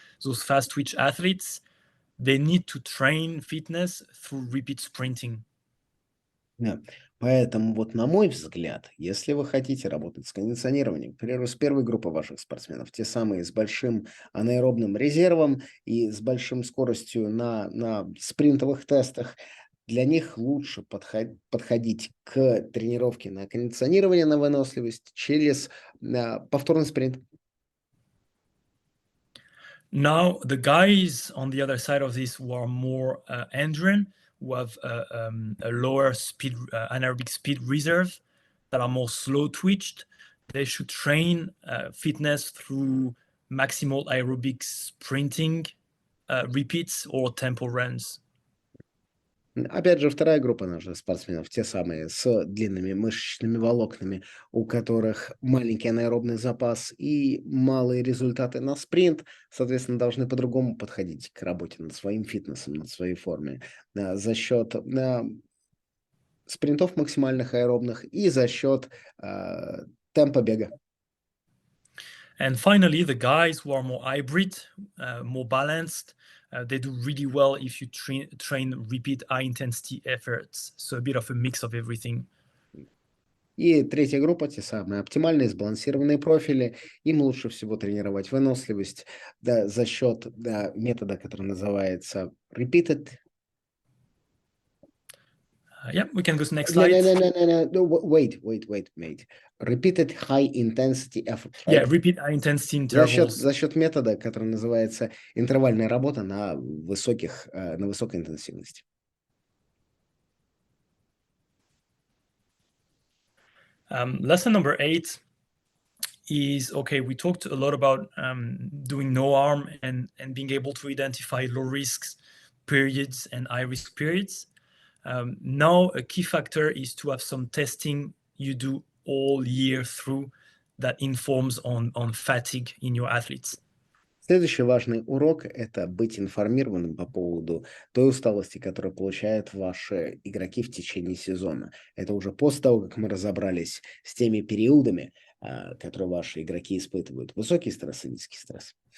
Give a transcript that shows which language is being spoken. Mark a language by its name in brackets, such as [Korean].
[English] Those fast twitch athletes, they need to train fitness through repeat sprinting. [Russian] Да. Поэтому вот на мой взгляд, если вы хотите работать с кондиционированием, к примеру, с первой группой ваших спортсменов, те самые с большим анаэробным резервом и с большой скоростью на спринтовых тестах, для них лучше подходить к тренировке на кондиционирование, на выносливость через повторный спринт. [English] Now, the guys on the other side of this who are more endurance, who have a lower speed, anaerobic speed reserve, that are more slow twitched, they should train fitness through maximal aerobic sprinting repeats or tempo runs. [Russian] Опять же, вторая группа наших спортсменов, те самые с длинными мышечными волокнами, у которых маленький анаэробный запас и малые результаты на спринт, соответственно, должны по-другому подходить к работе над своим фитнесом, над своей формой за счет спринтов максимальных аэробных и за счет темпа бега. [English] And finally, the guys who are more hybrid, more balanced, they do really well if you train repeat high-intensity efforts. So a bit of a mix of everything. [Russian] И третья группа, те самые оптимальные сбалансированные профили. Им лучше всего тренировать выносливость за счет метода, который называется repeated. [English] Yeah, we can go to the next slide. No, wait, mate. Repeated high intensity effort. Right? Yeah, repeat high intensity intervals. [Russian] За счет метода, который называется интервальная работа на высокой интенсивности. [English] Lesson number 8 is, okay, we talked a lot about doing no harm and being able to identify low risks periods and high risk periods. Now, a key factor is to have some testing you do all year through that informs on fatigue in your athletes. [Russian] Следующий важный урок – это быть информированным по поводу той усталости, которую получают ваши игроки в течение сезона. Это уже после того, как мы разобрались с теми периодами, которые ваши игроки испытывают. Высокий стресс и низкий стресс.